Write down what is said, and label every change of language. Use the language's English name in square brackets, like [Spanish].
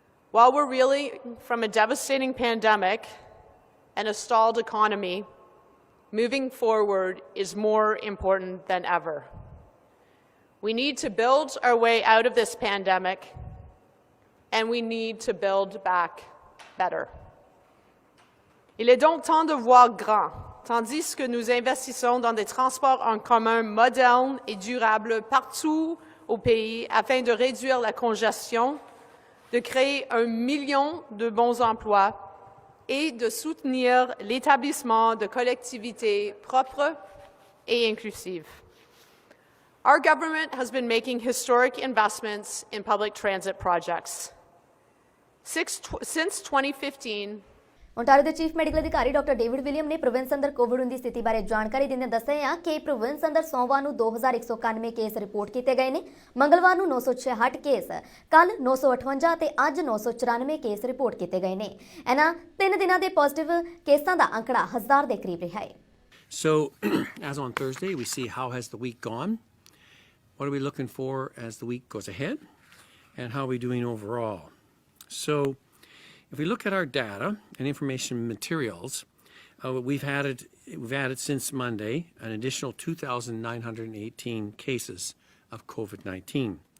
[English] While we're reeling from a devastating pandemic and a stalled economy, moving forward is more important than ever. We need to build our way out of this pandemic, and we need to build back better. [French] Il est donc temps de voir grand, tandis que nous investissons dans des transports en commun modernes et durables partout au pays afin de réduire la congestion, de créer 1 million de bons emplois et de soutenir l'établissement de collectivités propres et inclusives. [English] Our government has been making historic investments in public transit projects. Since 2015, [Punjabi] Ontario ਦੇ chief medical ਅਧਿਕਾਰੀ doctor David William ਨੇ province ਅੰਦਰ ਕੋਵਿਡ-19 ਦੀ ਸਥਿਤੀ ਬਾਰੇ ਜਾਣਕਾਰੀ ਦਿੰਦੇ ਦੱਸਿਆ ਕਿ ਪ੍ਰੋਵਿੰਸ ਅੰਦਰ ਸੋਮਵਾਰ ਨੂੰ 2191 ਕੇਸ ਰਿਪੋਰਟ ਕੀਤੇ ਗਏ ਨੇ, ਮੰਗਲਵਾਰ ਨੂੰ 966 ਕੇਸ, ਕੱਲ 958 ਤੇ ਅੱਜ 994 ਕੇਸ ਰਿਪੋਰਟ ਕੀਤੇ ਗਏ ਨੇ। ਇਹਨਾਂ 3 ਦਿਨਾਂ ਦੇ ਪੋਜ਼ਿਟਿਵ ਕੇਸਾਂ ਦਾ ਅੰਕੜਾ 1000 ਦੇ ਕਰੀਬ ਰਿਹਾ ਹੈ। [English] So, as on Thursday, we see how has the week gone, what are we looking for as the week goes ahead, and how are we doing overall. So, if we look at our data and information materials, we've added since Monday an additional 2,918 cases of COVID-19.